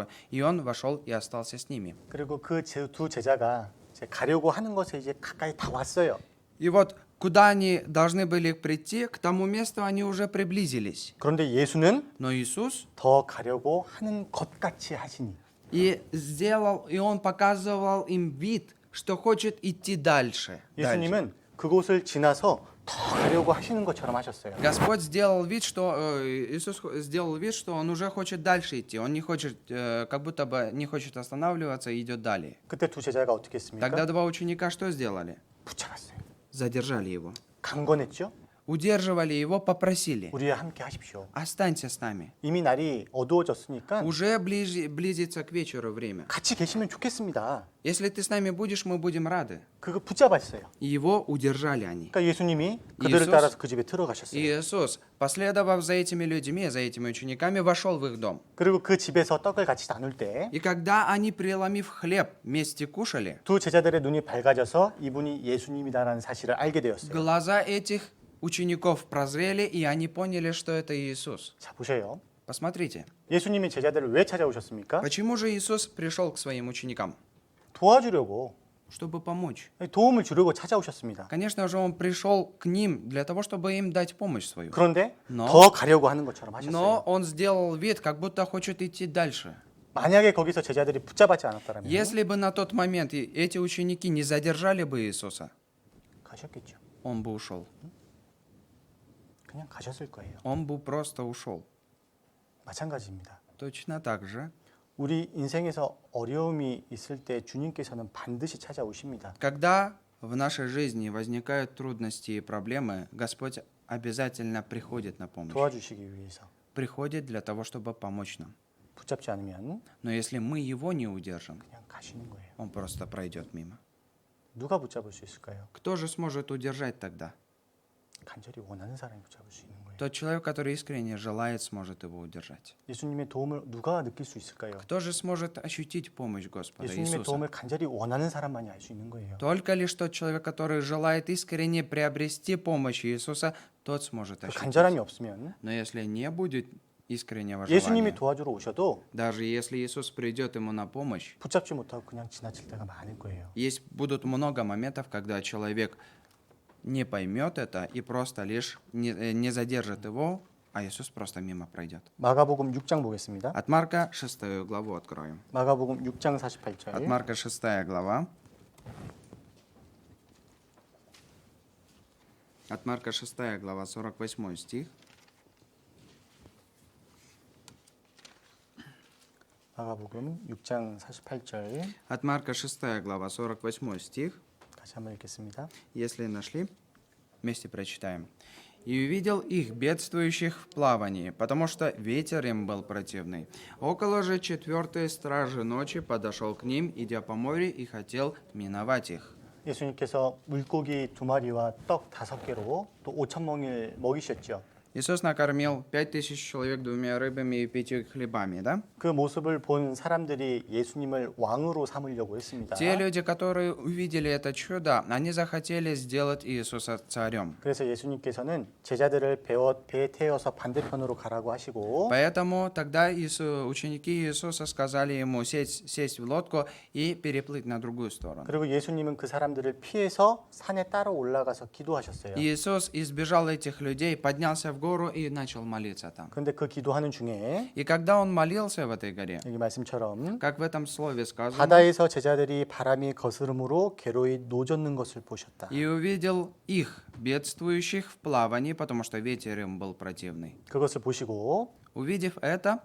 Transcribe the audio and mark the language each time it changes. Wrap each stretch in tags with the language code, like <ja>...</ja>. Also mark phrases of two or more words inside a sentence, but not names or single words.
<ru>И он вошел и остался с ними.</ru> <ko>그리고 그 두 제자가 이제 가려고 하는 것에 이제 가까이 다 왔어요.</ko> <ru>И вот куда они должны были прийти, к тому месту они уже приблизились.</ru> <ko>그런데 예수는</ko> <ru>Но Иисус</ru> <ko>더 가려고 하는 것 같이 하시니</ko> <ru>и он показывал им вид, что хочет идти дальше.</ru> <ko>예수님은 그곳을 지나서 더 가려고 하시는 것처럼 하셨어요.</ko> <ru>Господь сделал вид, что Иисус сделал вид, что он уже хочет дальше идти. Он не хочет, как будто бы не хочет останавливаться и идет далее.</ru> <ko>그때 두 제자가 어떻게 했습니까?</ko> <ru>Тогда два ученика что сделали?</ru> <ko>붙잡았어요.</ko> <ru>Задержали его.</ru> <ko>강권했죠?</ko> <ru>Удерживали его, попросили.</ru> <ko>우리와 함께 하십시오.</ko> <ru>Останься с нами.</ru> <ko>이미 날이 어두워졌으니까</ko> <ru>Уже близится к вечеру время.</ru> <ko>같이 계시면 좋겠습니다.</ko> <ru>Если ты с нами будешь, мы будем рады.</ru> <ko>그거 붙잡았어요.</ko> <ru>И его удержали они.</ru> <ko>그러니까 예수님이 그들을 이에sus? 따라서 그 집에 들어가셨어요.</ko> <ru>Иисус, последовав за этими людьми, за этими учениками, вошел в их дом.</ru> <ko>그리고 그 집에서 떡을 같이 나눌 때 두</ko> <ru>И когда они, преломив хлеб, вместе кушали,</ru> <ko>제자들의 눈이 밝아져서 이분이 예수님이다라는 사실을 알게 되었어요.</ko> <ru>глаза этих учеников прозрели, и они поняли, что это Иисус.</ru> <ko>자, 보세요.</ko> <ru>Посмотрите,</ru> <ko>예수님이 제자들을 왜 찾아오셨습니까?</ko> <ru>почему же Иисус пришел к своим ученикам?</ru> <ko>도와주려고,</ko> <ru>Чтобы помочь.</ru> <ko>도움을 주려고 찾아오셨습니다.</ko> <ru>Конечно же, Он пришел к ним для того, чтобы им дать помощь свою.</ru> <ko>그런데</ko> <ru>Но-</ru> <ko>더 가려고 하는 것처럼</ko> <ru>Но</ru> <ko>하셨어요.</ko> <ru>Он сделал вид, как будто хочет идти дальше.</ru> <ko>만약에 거기서 제자들이 붙잡았지 않았다면</ko> <ru>Если бы на тот момент эти ученики не задержали бы Иисуса,</ru> <ko>가셨겠죠.</ko> <ru>Он бы ушел.</ru> <ko>그냥 가셨을 거예요.</ko> <ru>Он бы просто ушел.</ru> <ko>마찬가지입니다.</ko> <ru>Точно так же,</ru> <ko>우리 인생에서 어려움이 있을 때 주님께서는 반드시 찾아오십니다.</ko> <ru>когда в нашей жизни возникают трудности и проблемы, Господь обязательно приходит на помощь.</ru> <ko>도와주시기 위해서.</ko> <ru>Приходит для того, чтобы помочь нам.</ru> <ko>붙잡지 않으면</ko> <ru>Но если мы его не удержим,</ru> <ko>그냥 가시는 거예요.</ko> <ru>он просто пройдет мимо.</ru> <ko>누가 붙잡을 수 있을까요?</ko> <ru>Кто же сможет удержать тогда?</ru> <ko>간절히 원하는 사람이 붙잡을 수 있는 거예요.</ko> <ru>Тот человек, который искренне желает, сможет его удержать.</ru> <ko>예수님의 도움을 누가 느낄 수 있을까요?</ko> <ru>Кто же сможет ощутить помощь Господа</ru> <ko>예수님의</ko> <ru>Иисуса?</ru> <ko>도움을 간절히 원하는 사람만이 알 수 있는 거예요.</ko> <ru>Только лишь тот человек, который желает искренне приобрести помощь Иисуса, тот сможет</ru> <ko>그</ko> <ru>ощутить.</ru> <ko>간절함이 없으면</ko> <ru>Но если не будет искреннего</ru> <ko>예수님이</ko> <ru>желания,</ru> <ko>도와주러 오셔도</ko> <ru>даже если Иисус придет ему на помощь,</ru> <ko>붙잡지 못하고 그냥 지나칠 때가 많을 거예요.</ko> <ru>будут много моментов, когда человек не поймет это и просто лишь не задержит его, а Иисус просто мимо пройдет.</ru> <ko>마가복음 6장 보겠습니다.</ko> <ru>От Марка 6 главу откроем.</ru> <ko>마가복음 6장</ko> <ru>От</ru> <ko>48절.</ko> <ru>Марка 6 глава. От Марка 6 глава, 48 стих.</ru> <ko>마가복음 6장 48절.</ko> <ru>От Марка 6 глава, 48 стих.</ru> <ko>다시 한번 읽겠습니다.</ko> <ru>Если нашли, вместе прочитаем. «И увидел их, бедствующих в плавании, потому что ветер им был противный. Около же 4-й стражи ночи подошел к ним, идя по морю, и хотел миновать их».</ru> <ko>예수님께서 물고기 2마리와 떡 5개로 또 5천 명을 먹이셨죠.</ko> <ru>Иисус накормил 5000 человек 2 рыбами и 5 хлебами, да?</ru> <ko>그 모습을 본 사람들이 예수님을 왕으로 삼으려고 했습니다.</ko> <ru>Те люди, которые увидели это чудо, они захотели сделать Иисуса царем.</ru> <ko>그래서 예수님께서는 제자들을 배에 태워서 반대편으로 가라고 하시고</ko> <ru>Поэтому тогда ученики Иисуса сказали ему сесть в лодку и переплыть на другую сторону.</ru> <ko>그리고 예수님은 그 사람들을 피해서 산에 따라 올라가서 기도하셨어요.</ko> <ru>Иисус избежал этих людей, поднялся в гору гору и начал молиться там.</ru> <ko>그런데 그 기도하는 중에</ko> <ru>И когда он молился в этой горе,</ru> <ko>여기 말씀처럼</ko> <ru>как в этом слове сказано,</ru> <ko>바다에서 제자들이 바람이 거스름으로 괴로이 노젓는 것을 보셨다.</ko> <ru>и увидел их, бедствующих в плавании, потому что ветер им был противный.</ru> <ko>그것을 보시고</ko> <ru>Увидев это,</ru>